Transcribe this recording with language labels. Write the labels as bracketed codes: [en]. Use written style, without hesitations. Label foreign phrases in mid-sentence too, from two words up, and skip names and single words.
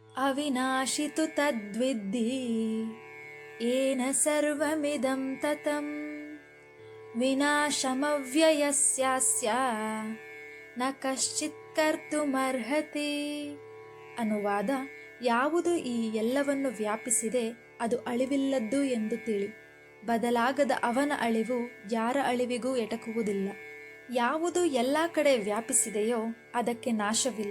[sa] ಅವಿನಾಶಿ ತು ತದ್ವಿದ್ಧಿ ಏನ ಸರ್ವಮಿದಂ ತತಂ ವಿನಾಶಮವ್ಯಯಸ್ಯಾಸ್ಯ ನ ಕಶ್ಚಿತ್ ಕರ್ತುಮರ್ಹತಿ. [kn] ಅನುವಾದ: ಯಾವುದು ಈ ಎಲ್ಲವನ್ನು ವ್ಯಾಪಿಸಿದೆ ಅದು ಅಳಿವಿಲ್ಲದ್ದು ಎಂದು ತಿಳಿ. ಬದಲಾಗದ ಅವನ ಅಳಿವು ಯಾರ ಅಳಿವಿಗೂ ಎಟಕುವುದಿಲ್ಲ. ಯಾವುದು ಎಲ್ಲ ಕಡೆ ವ್ಯಾಪಿಸಿದೆಯೋ ಅದಕ್ಕೆ ನಾಶವಿಲ್ಲ.